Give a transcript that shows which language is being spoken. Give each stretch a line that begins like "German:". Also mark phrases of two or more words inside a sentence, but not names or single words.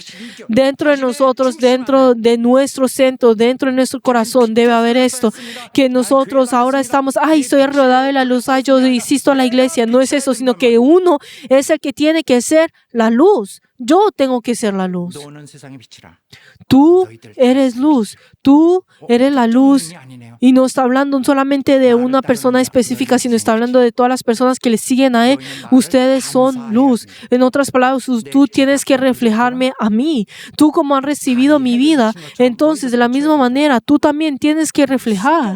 Spanish: Dentro de nosotros, dentro de nuestro centro, dentro de nuestro corazón, debe haber esto. Que nosotros ahora estamos, ay, estoy rodeado de la luz, ay, yo insisto en la iglesia. No es eso, sino que uno es el que tiene que ser la luz. Yo tengo que ser la luz.
Korean: 너는 세상의 빛이라.
Spanish: Tú eres luz. Tú eres la luz. Y no está hablando solamente de una persona específica, sino está hablando de todas las personas que le siguen a Él. Ustedes son luz. En otras palabras, tú tienes que reflejarme a mí. Tú como has recibido mi vida, entonces de la misma manera, tú también tienes que reflejar.